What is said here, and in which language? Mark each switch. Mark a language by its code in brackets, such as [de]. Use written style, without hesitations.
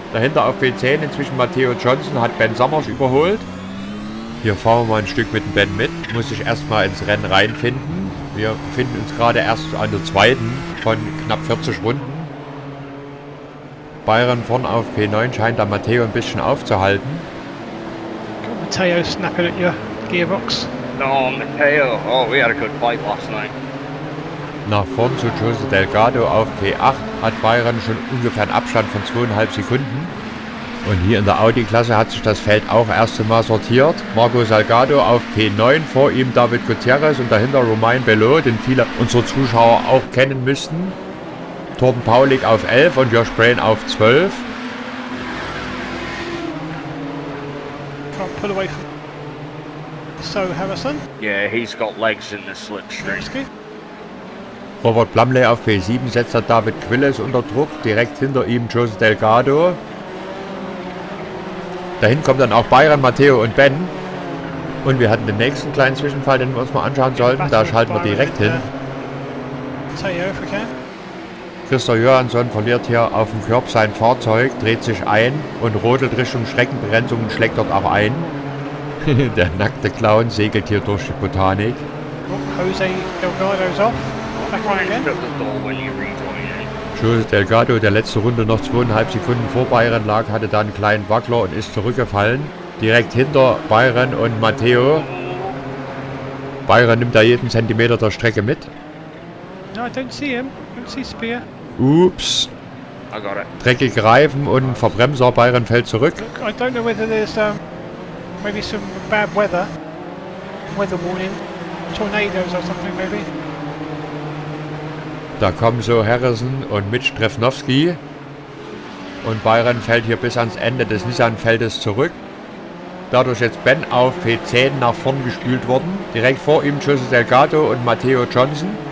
[de] Dahinter auf P10 inzwischen Matteo Johnson, hat Ben Sommers überholt. Hier fahren wir mal ein Stück mit dem Ben mit. Muss sich erstmal ins Rennen reinfinden. Wir befinden uns gerade erst an der 2. von knapp 40 Runden. Byron vorne auf P9 scheint da Matteo ein bisschen aufzuhalten. [en] Got Matteo snapping at your gearbox. No, Mateo. Oh, we had a good fight last night. [de] Nach vorn zu Jose Delgado auf P8 hat Byron schon ungefähr einen Abstand von 2,5 Sekunden. Und hier in der Audi-Klasse hat sich das Feld auch erst einmal sortiert. Marco Salgado auf P9, vor ihm David Gutierrez und dahinter Romain Belot, den viele unserer Zuschauer auch kennen müssten. Torben Paulik auf 11 und Josh Brain auf 12. [en] Can't pull away from. So Harrison. Yeah, he's got legs in the slipstream. Risky. [de] Robert Plumley auf P7 setzt der David Quilles unter Druck, direkt hinter ihm Jose Delgado. Dahin kommt dann auch Byron, Matteo und Ben. Und wir hatten den nächsten kleinen Zwischenfall, den wir uns mal anschauen sollten. Da schalten wir direkt hin. [en] Matteo, if we can. [de] Christoph Johansson verliert hier auf dem Körb sein Fahrzeug, dreht sich ein und rodelt Richtung Streckenbegrenzung und schlägt dort auch ein. Der nackte Clown segelt hier durch die Botanik. [en] Oh, Jose Delgado's off. Back on again. Shut the door when you rejoin it. [de] Jose Delgado, der letzte Runde noch 2,5 Sekunden vor Byron lag, hatte da einen kleinen Wackler und ist zurückgefallen. Direkt hinter Byron und Matteo. Byron nimmt da jeden Zentimeter der Strecke mit. [en] No, I don't see him. Don't see Spear. Ups. I got it. [de] Dreckige Reifen und Verbremser. Byron fällt zurück. [en] Look, I don't know whether there's maybe some bad weather warning, tornadoes or something maybe. [de] Da kommen so Harrison und Mitch Trefnowski. Und Byron fällt hier bis ans Ende des Nissan-Feldes zurück. Dadurch jetzt Ben auf P10 nach vorn gespült worden. Direkt vor ihm Jose Delgado und Matteo Johnson.